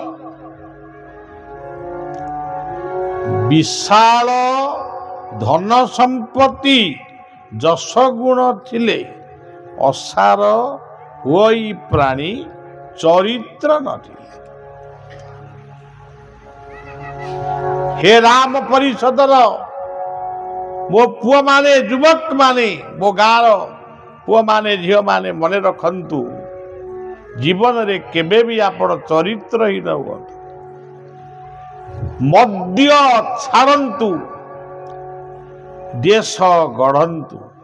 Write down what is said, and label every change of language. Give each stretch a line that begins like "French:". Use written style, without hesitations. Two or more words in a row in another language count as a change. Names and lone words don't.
Odia: ବିଶାଳ ଧନ ସମ୍ପତ୍ତି ଯଶ ଗୁଣ ଥିଲେ ଅସାର ହୋଇ ପ୍ରାଣୀ ଚରିତ୍ର ନଥିଲେ। ହେ ରାମ ପରିଷଦର ମୋ ପୁଅ ମାନେ ଯୁବକ ମାନେ ମୋ ଗାଁର ପୁଅ ମାନେ ଝିଲ ମାନେ ମନେ ରଖନ୍ତୁ, ଜୀବନ ରେ କେବେ ଭି ଆପଣ ଚରିତ୍ରହୀନ ହୁଅନ୍ତୁ। ମଦ୍ୟ ଛାଡ଼ନ୍ତୁ, ଦେଶ ଗଢ଼ନ୍ତୁ।